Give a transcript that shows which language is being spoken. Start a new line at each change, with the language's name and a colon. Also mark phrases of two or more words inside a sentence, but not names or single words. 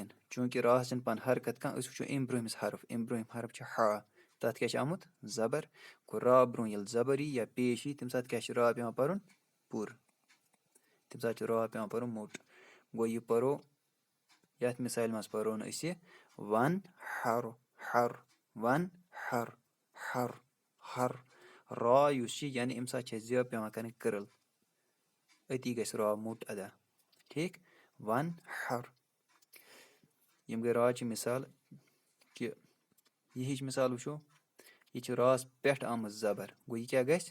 Kashmiri: چوٗنٛکہِ راہَس چھِنہٕ پانہٕ حرکت کانٛہہ أسۍ وٕچھو اَمہِ برٛونٛہمِس حرف. اَمہِ برٛونٛہِم حرف چھِ ہا. تَتھ کیٛاہ چھِ آمُت؟ زبر. گوٚو را برٛونٛہہ ییٚلہِ زبر یی یا پیش یی تَمہِ ساتہٕ کیٛاہ چھِ را پٮ۪وان پَرُن؟ پوٗرٕ. تَمہِ ساتہٕ چھِ را پٮ۪وان پَرُن موٚٹ. گوٚو یہِ پَرو یَتھ مِثالہِ منٛز پَرو نہٕ أسۍ یہِ وَن ہر ہر وَن ہر ہر ہر. را یُس چھِ یعنی اَمہِ ساتہٕ چھِ اَسہِ زٮ۪و پٮ۪وان کَرٕنۍ کٔرٕل أتی گژھِ را موٚٹ ادا. ٹھیٖک. وَن ہر. یِم گٔے راچہِ مِثال. کہِ یہِ ہِش مِثال وٕچھو. یہِ چھِ راس پٮ۪ٹھ آمٕژ زبر. گوٚو یہِ کیٛاہ گژھِ؟